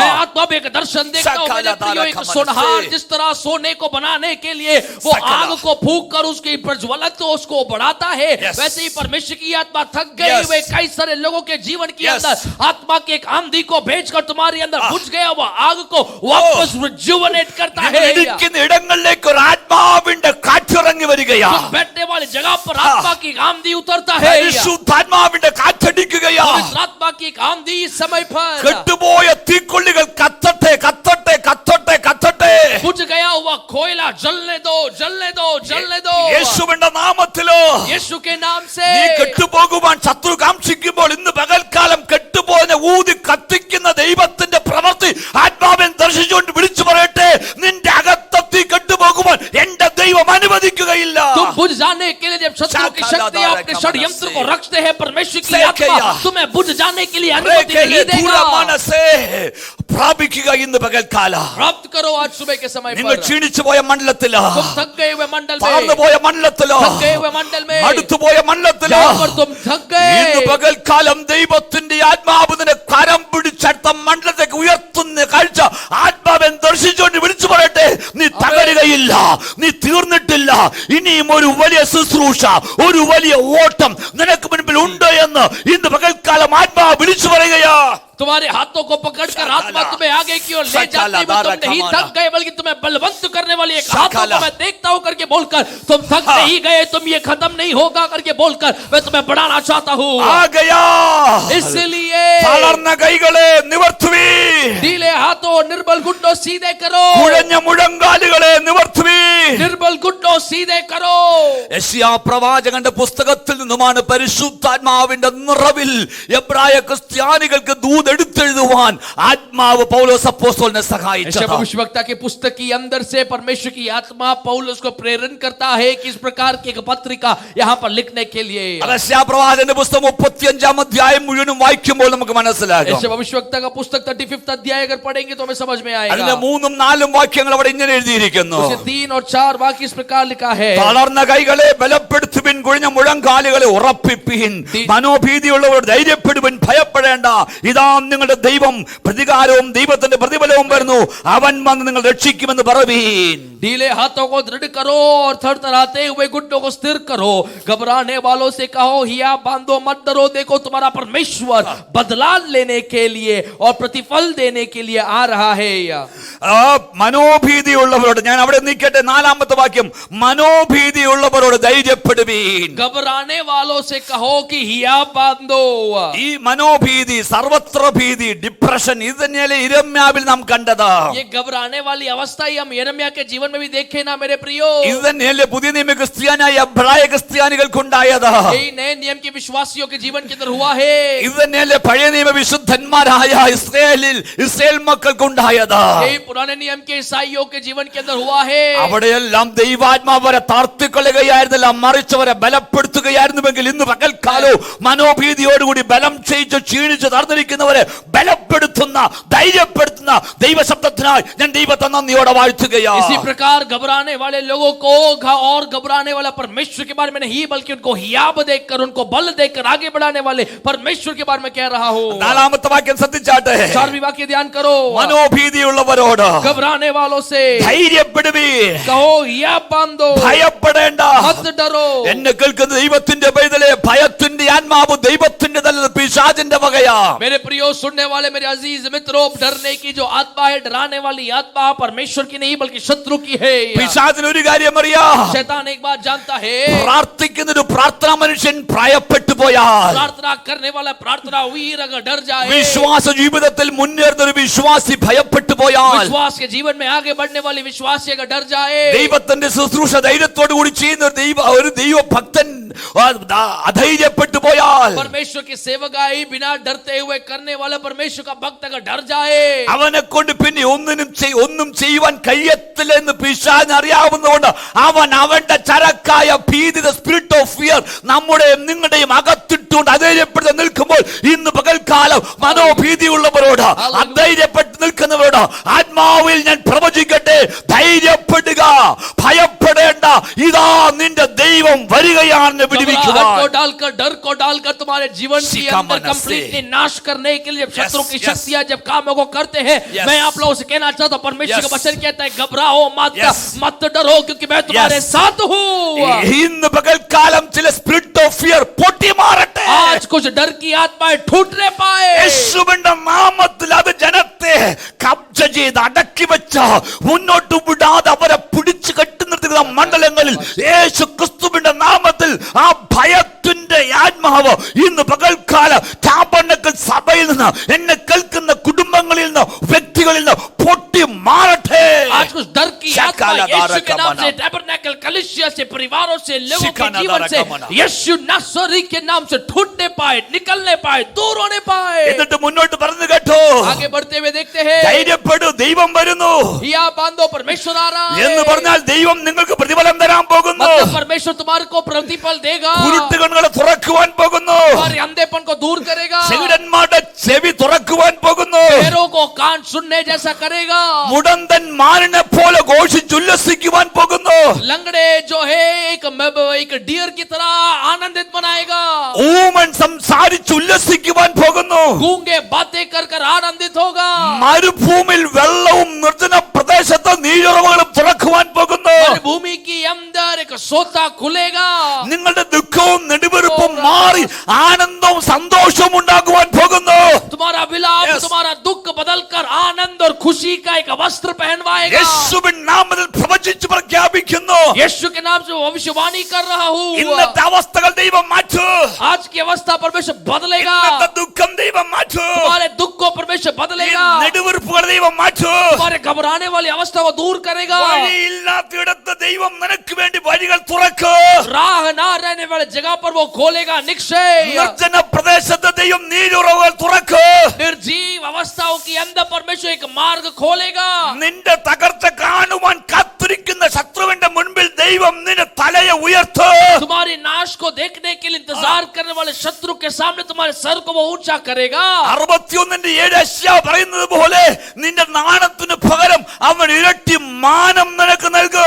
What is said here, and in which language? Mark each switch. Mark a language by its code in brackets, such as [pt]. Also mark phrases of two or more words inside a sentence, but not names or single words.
[hi] मैं आत्मा में एक दर्शन देखता हूँ मेरे प्रियो, एक सोनहार जिस तरह सोने को बनाने के लिए वो आग को फूंक कर उसकी प्रज्वलत तो उसको बढ़ाता है, वैसे ही परमेश्वर की आत्मा थक गई वे कई सारे लोगों के जीवन के अंदर आत्मा की एक आंधी को भेजकर तुम्हारे अंदर बुझ गया वो आग को वापस रिजुवनेट करता है। [ml] ഇടങ്ങളിലേക്ക് ഒരു ആത്മാവിന്റെ കാറ്റിറങ്ങി വരികയാണ്. [hi] बैठने वाली जगह पर आत्मा की एक आंधी उतरता है। [ml] പരിശുദ്ധാത്മാവിന്റെ കാറ്റടിക്കുകയാണ്. [hi] आत्मा की एक आंधी इस समय पर [ml] കെട്ടുപോയ തീക്കൊള്ളികൾ കത്തട്ടെ കത്തട്ടെ കത്തട്ടെ കത്തട്ടെ. [hi] बुझ गया हुआ कोयला जलने दो जलने दो जलने दो। [ml] യേശുവിന്റെ നാമത്തിലോ [hi] यीशु के नाम से [ml] നീ കെട്ടുപോകുവാൻ ശത്രു കാംക്ഷിക്കുമ്പോൾ ഇന്ന് പകൽക്കാലം കെട്ടുപോകുന്ന ഊതി കത്തിക്കുന്ന ദൈവത്തിന്റെ പ്രവൃത്തി ആത്മാവിൻ ദർശിച്ചുകൊണ്ട് വിളിച്ചു പറയട്ടെ, നിന്റെ അകത്തീ കെട്ടുപോകുവാൻ എന്റെ ദൈവം അനുവദിക്കുകയില്ല. [hi] तुम बुझ जाने के लिए जब शत्रु की शक्ति अपने षड्यंत्र को रखते हैं, परमेश्वर की आत्मा तुम्हें बुझ जाने के लिए अनुमति नहीं देगा। [ml] മനസ്സേ പ്രാപിക്കുക ഇന്ന് പകൽക്കാലം. [hi] प्राप्त करो आज सुबह के समय [ml] നിങ്ങൾ [hi] पर। [ml] ക്ഷീണിച്ചു പോയ മണ്ഡലത്തിലോ [hi] तुम थक गए हुए मंडल [ml] താഴ്ന്നു [hi] में, [ml] പോയ മണ്ഡലത്തിലോ [hi] थक गए हुए मंडल में, [ml] അടുത്തുപോയ മണ്ഡലത്തിലോ [hi] जहाँ पर तुम थक [ml] ഇന്ന് [hi] गए, [ml] പകൽക്കാലം ദൈവത്തിന്റെ ആത്മാവ് നിന്നെ കരം പിടിച്ചടുത്ത മണ്ഡലത്തേക്ക് ഉയർത്തുന്ന കാഴ്ച ആത്മാവൻ ദർശിച്ചുകൊണ്ട് വിളിച്ചു പറയട്ടെ, നീ തകരുകയില്ല, നീ തീർന്നിട്ടില്ല, ഇനിയും ഒരു വലിയ ശുശ്രൂഷ ഒരു വലിയ ഓട്ടം നിനക്ക് മുൻപിൽ ഉണ്ട് എന്ന് ഇന്ന് പകൽക്കാലം ആത്മാവ് വിളിച്ചു പറയുകയാ. [hi] तुम्हारे हाथों को पकड़कर आत्मा तुम्हें आगे की ओर ले जाते हुए तुम नहीं थक गए, बल्कि तुम्हें बलवंत करने वाली एक हाथों को मैं देखता हूं करके बोलकर तुम थक नहीं गए, तुम ये खत्म नहीं होगा करके बोलकर मैं तुम्हें बढ़ाना चाहता हूं। आ गया इसलिए [ml] തളർന്ന കൈകളെ നിവർത്തുവീൻ, [hi] ढीले हाथों निर्बल घुटनों सीधे करो, [ml] കുഴഞ്ഞ മുഴങ്കാലുകളെ നിവർത്തുവീൻ, [hi] निर्बल घुटनों सीधे करो। [ml] യെശയ്യാ പ്രവാചകന്റെ പുസ്തകത്തിൽ നിന്നുമാണ് പരിശുദ്ധാത്മാവിന്റെ നിറവിൽ എബ്രായ ക്രിസ്ത്യാനികൾക്ക് ദൂതെടുത്തെഴുതുവാൻ ആത്മാവ് പൗലോസ് അപ്പോസ്തലനെ [hi] यशायाह [ml] സഹായിച്ചത്. [hi] भविष्यवक्ता के पुस्तक के अंदर से परमेश्वर की आत्मा पौलुस को प्रेरण करता है कि इस प्रकार की एक पत्रिका यहाँ पर लिखने के लिए। [ml] യെശയ്യാ പ്രവാചകന്റെ പുസ്തകം 35 അധ്യായം മുഴുവനും വായിക്കുമ്പോൾ നമുക്ക് മനസ്സിലാകും. [hi] यशायाह भविष्यवक्ता का पुस्तक 35 अध्याय अगर पढ़ेंगे तो हमें समझ में [ml] അതിന്റെ [hi] आएगा। [ml] 3-4 വാക്യങ്ങൾ അവിടെ ഇങ്ങനെ എഴുതിയിരിക്കുന്നു. [hi] उसके 3 और 4 वाक्य इस प्रकार लिखा है। [ml] തളർന്ന കൈകളെ ബലപ്പെടുത്തുവിൻ, കുഴിഞ്ഞ മുഴങ്കാലുകളെ ഉറപ്പിപ്പിൻ, മനോഭീതിയുള്ളവർ ധൈര്യപ്പെടുവിൻ, ഭയപ്പെടേണ്ട, ഇതാ നിങ്ങളുടെ ദൈവം പ്രതികാരവും ദൈവത്തിന്റെ പ്രതിഫലവും വരുന്നു, അവൻ വന്ന് നിങ്ങൾ രക്ഷിക്കുമെന്ന് പറവീൻ. [hi] ढीले हाथों को दृढ़ करो और थरथराते हुए घुटनों को स्थिर करो, घबराने वालों से कहो हिया बांधो, मत डरो, देखो तुम्हारा परमेश्वर बदला लेने के लिए और प्रतिफल देने के लिए आ रहा है। [ml] മനോഭീതിയുള്ളവരോട്, ഞാൻ അവിടെ നിൽക്കട്ടെ, 4ാമത്തെ വാക്യം, മനോഭീതിയുള്ളവരോട് ധൈര്യപ്പെടുവീൻ. [hi] घबराने वालों से कहो कि हिया बांधो। [ml] ഈ മനോഭീതി, സർവത്ര ഭീതി, ഡിപ്രഷൻ, ഇത് തന്നെയല്ലേ ഇരമ്യാവിൽ നാം കണ്ടത്. [hi] ये घबराने वाली अवस्था ही हम यिर्मयाह के जीवन में भी देखे ना मेरे प्रियो। [ml] ഇത് തന്നെയല്ലേ പുതിയ നിയമ ക്രിസ്ത്യാനായ എബ്രായ ക്രിസ്ത്യാനികൾക്കുണ്ടായത്. [hi] यही नए नियम के विश्वासियों के जीवन के अंदर हुआ है। [ml] ഇത് തന്നെയല്ലേ പഴയ നിയമ വിശുദ്ധന്മാരായ ഇസ്രായേൽ മക്കൾക്കുണ്ടായത്. [hi] यही पुराने नियम के ईसाइयों के जीवन के अंदर हुआ है। [ml] അവിടെയെല്ലാം ദൈവാത്മാവരെ താർത്തിക്കൊള്ളുകയായിരുന്നില്ല, മറിച്ചവരെ ബലപ്പെടുത്തുകയായിരുന്നുവെങ്കിൽ ഇന്ന് പകൽക്കാലവും മനോഭീതിയോടുകൂടി ബലം ക്ഷയിച്ച് ക്ഷീണിച്ച് തളർന്നിരിക്കുന്നവരെ ബലപ്പെടുത്തുന്ന, ധൈര്യപ്പെടുത്തുന്ന ദൈവശബ്ദത്തിനായി ഞാൻ ദൈവത്തെ നന്ദിയോടെ വാഴ്ത്തുകയാണ്. [hi] इसी प्रकार घबराने वाले लोगों को और घबराने वाला परमेश्वर के बारे में नहीं, बल्कि उनको हियाब देकर, उनको बल देकर आगे बढ़ाने वाले परमेश्वर के बारे में कह रहा हूँ। [ml] 4ാമത്തെ വാക്യം ശ്രദ്ധിച്ചാട്ടെ. [hi] 4वीं वाक्य ध्यान करो। [ml] മനോഭീതിയുള്ളവരോട് [hi] घबराने वालों से [ml] ധൈര്യപ്പെടുവീൻ, [hi] कहो हियाब बांधो, [ml] ഭയപ്പെടേണ്ട. [hi] मत डरो। [ml] എന്നെ കേൾക്കുന്ന ദൈവത്തിന്റെ പൈതലേ, ഭയത്തിന്റെ ആത്മാവ് ദൈവത്തിന്റെതല്ല, പിശാചിന്റെ വകയാ. [hi] मेरे प्रियो सुनने वाले मेरे अजीज मित्रों, डरने की जो आत्मा है, डराने वाली आत्मा परमेश्वर की नहीं बल्कि शत्रु की है। [ml] പിശാചിന് ഒരു കാര്യം അറിയാം, [hi] शैतान एक बात जानता है, [ml] പ്രാർത്ഥിക്കുന്ന ഒരു പ്രാർത്ഥനാ മനുഷ്യൻ ഭയപ്പെട്ടു പോയാൽ, [hi] प्रार्थना करने वाला प्रार्थना वीर अगर डर जाए, [ml] വിശ്വാസ ജീവിതത്തിൽ മുന്നേറുന്ന ഒരു വിശ്വാസി ഭയപ്പെട്ടു പോയാൽ, [hi] विश्वास के जीवन में आगे बढ़ने वाले विश्वासी अगर डर जाए, [ml] ദൈവത്തിന്റെ ശുശ്രൂഷ ധൈര്യത്തോടു കൂടി ചെയ്യുന്ന ഒരു ദൈവഭക്തൻ അധൈര്യപ്പെട്ടു പോയാൽ, [hi] परमेश्वर की सेवकाई बिना डरते हुए करने वाला परमेश्वर का भक्त अगर डर जाए, [ml] അവനെ കൊണ്ട് പിന്നെ ഒന്നും ചെയ്യുവാൻ കഴിയത്തില്ലെന്ന് പിശാചിന് അറിയാവുന്നതുകൊണ്ട് അവന്റെ ചരക്കായ ഭീതി, [en] spirit of fear, [ml] നമ്മുടെയും നിങ്ങളുടെയും അകത്തിട്ടുകൊണ്ട് അധൈര്യപ്പെട്ട് നിൽക്കുമ്പോൾ ഇന്ന് പകൽക്കാലം മനോഭീതിയുള്ളവരോട്, അധൈര്യപ്പെട്ട് നിൽക്കുന്നവരോട് ആത്മാവിൽ ഞാൻ പ്രവചിക്കട്ടെ, ധൈര്യപ്പെടുക, ഭയപ്പെടേണ്ട, ഇതാ നിന്റെ ദൈവം വരികയാണെന്ന് വിടുവിക്കുവാൻ. [hi] डर को डालकर तुम्हारे जीवन के अंदर कंप्लीटली नाश करने के लिए शत्रु की शक्तियां जब कामों को करते हैं, मैं आप लोगों से कहना चाहता हूं, परमेश्वर का वचन कहता है घबराओ मत, मत डरो, क्योंकि मैं तुम्हारे साथ हूं। [ml] ഇന്ന് പകൽക്കാലം ചില [en] spirit of fear [ml] പൊട്ടി മാറട്ടെ. [hi] आज कुछ डर की आत्माएं टूटने पाए। [ml] യേശുവിന്റെ നാമത്തിൽ അത് ജനത്തെ കബ്ജ ചെയ്ത് അടക്കി വെച്ച, മുന്നോട്ട് വിടാതെ അവരെ പിടിച്ചു കെട്ടി നിർത്തുന്ന മണ്ഡലങ്ങളിൽ യേശു ക്രിസ്തുവിന്റെ നാമത്തിൽ ആ ഭയത്തിന്റെ ആത്മാവ് ഇന്ന് പകൽക്കാല ടാബർനക്കിൾ സഭയിൽ നിന്ന്, എന്നെ കേൾക്കുന്ന കുടുംബങ്ങളിൽ നിന്ന്, വ്യക്തികളിൽ നിന്ന് പൊട്ടി മാറട്ടെ. [hi] आज कुछ डर की आत्मा यीशु के नाम से, टैबरनेकल कलीसिया से, परिवारों से, लोगों के जीवन से, यीशु नासरी के नाम से टूटने पाए, निकलने पाए, दूर होने पाए। [ml] എന്നിട്ട് മുന്നോട്ട് പറഞ്ഞു കേട്ടോ, [hi] आगे बढ़ते हुए देखते हैं, [ml] ധൈര്യപ്പെടൂ, ദൈവം വരുന്നു [hi] हिया बांधो, परमेश्वर आ रहा है। [ml] എന്ന് പറഞ്ഞാൽ ദൈവം നിങ്ങൾക്ക് പ്രതിഫലം തരാൻ പോകുന്നു. [hi] मतलब परमेश्वर तुम्हारे को प्रतिफल देगा, [ml] കുരുട്ടുകണ്ണുകളെ തുറക്കുവാൻ പോകുന്നു, [hi] तुम्हारे अंधेपन को दूर करेगा, [ml] ചെവിടന്മാരുടെ ചെവി തുറക്കുവാൻ പോകുന്നു, [hi] पैरों को कान सुनने जैसा करेगा, [ml] മുടന്തൻ മാനിനെ പോലെ ഘോഷിച്ചുല്ലസിക്കുവാൻ പോകുന്നു, [hi] लंगड़े जो है एक डियर की तरह आनंदित बनाएगा, [ml] ഊമൻ സംസാരിച്ചുല്ലസിക്കുവാൻ പോകുന്നു, [hi] गूंगे बातें कर कर आनंदित होगा, [ml] മരുഭൂമിയിൽ വെള്ളവും നിർജ്ജന പ്രദേശത്ത് നീരുറവുകളും തുറക്കുവാൻ പോകുന്നു. [hi] भूमि के अंदर एक सोता खुलेगा, [ml] നിങ്ങളുടെ ദുഃഖവും നെടുവെറുപ്പും മാറി ആനന്ദവും സന്തോഷവും ഉണ്ടാകുവാൻ പോകുന്നു. [hi] तुम्हारा विलाप [en] Yes. [hi] तुम्हारा दुख बदलकर आनंद और खुशी का एक वस्त्र पहनवाएगा। [ml] യേശുവിൻ നാമത്തിൽ പ്രവചിച്ച് പ്രഖ്യാപിക്കുന്നു, [hi] यीशु के नाम से भविष्यवाणी कर रहा हूँ, [ml] ഇന്നത്തെ അവസ്ഥകൾ ദൈവം മാറ്റൂ, [hi] आज की अवस्था परमेश्वर बदलेगा, [ml] ഇന്നത്തെ ദുഃഖം ദൈവം മാറ്റൂ, [hi] तुम्हारे दुख को परमेश्वर [ml] ഈ [hi] बदलेगा, [ml] നെടുവീർപ്പുകൾ ദൈവം മാറ്റൂ, [hi] तुम्हारे घबराने वाली अवस्था को दूर करेगा, [ml] വഴിയില്ലാത്തിടത്ത് ദൈവം നിനക്ക് വേണ്ടി വഴികൾ തുറക്കൂ, [hi] राह ना रहने वाले जगह पर वो खोलेगा निश्चय, [ml] നിർജ്ജന പ്രദേശത്ത് ദൈവം നീരുറവുകൾ തുറക്കൂ, [hi] निर्जीव अवस्थाओं के अंदर परमेश्वर एक मार्ग खोलेगा, [ml] നിന്റെ തകർച്ച കാണുവാൻ കാത്തിരിക്കുന്ന ശത്രുവിന്റെ മുൻപിൽ ദൈവം നിന്റെ തലയെ ഉയർത്തൂ, [hi] तुम्हारी नाश को देखने के लिए इंतजार करने वाले शत्रु के सामने तुम्हारे सर को वो ऊंचा करेगा। [ml] 61:7 യെശയ്യാ പറയുന്നത് പോലെ നിന്റെ നാണത്തിന് പകരം അവൻ ഇരട്ടി മാനം നിനക്ക് നൽകും.